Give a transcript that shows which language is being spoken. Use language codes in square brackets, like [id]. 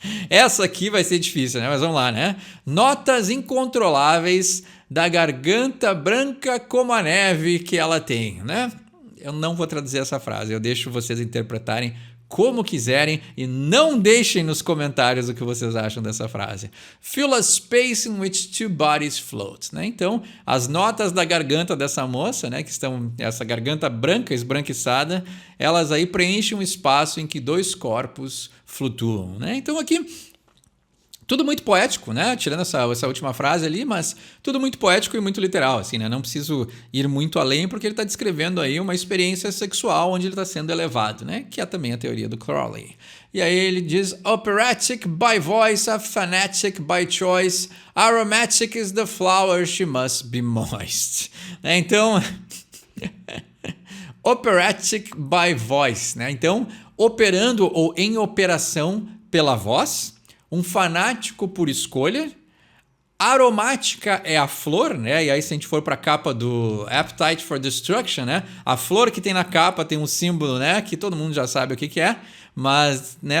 [pt] Essa aqui vai ser difícil, né? Mas vamos lá, né? Notas incontroláveis da garganta branca como a neve que ela tem, né? Eu não vou traduzir essa frase, eu deixo vocês interpretarem como quiserem e não deixem nos comentários o que vocês acham dessa frase. [en] Fill a space in which two bodies float, né? [pt] Então, as notas da garganta dessa moça, né, que estão essa garganta branca, esbranquiçada, elas aí preenchem um espaço em que dois corpos flutuam, né? Então aqui tudo muito poético, né? Tirando essa última frase ali, mas tudo muito poético e muito literal, assim, né? Não preciso ir muito além porque ele está descrevendo aí uma experiência sexual onde ele está sendo elevado, né? Que é também a teoria do Crowley. E aí ele diz, [en] operatic by voice, a fanatic by choice, aromatic is the flower, she must be moist. Né? Então, operatic by voice, né? [pt] Então, operando ou em operação pela voz, um fanático por escolha, aromática é a flor, né? E aí se a gente for para a capa do Appetite for Destruction, né? A flor que tem na capa tem um símbolo, né? Que todo mundo já sabe o que é, mas, né?